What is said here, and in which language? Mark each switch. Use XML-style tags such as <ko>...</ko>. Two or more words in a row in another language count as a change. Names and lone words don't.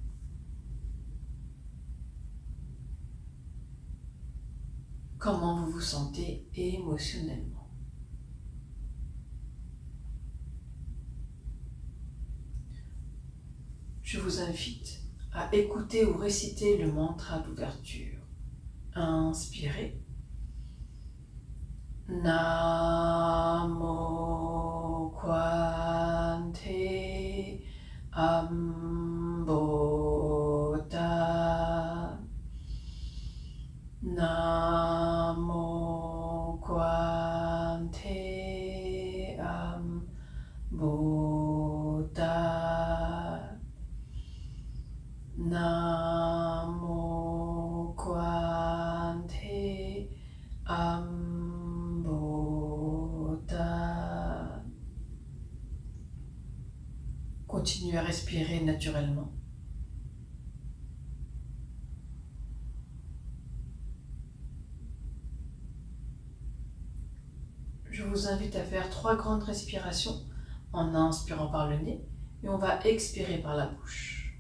<fr>Comment vous vous sentez émotionnellement? Je vous invite à écouter ou réciter le mantra d'ouverture. Inspirez. Namo Kwante Ambota. Namo Kwante Ambota. Namo Kwante Ambota. Continuez à respirer naturellement. Je vous invite à faire 3 grandes respirations en inspirant par le nez et on va expirer par la bouche.</fr>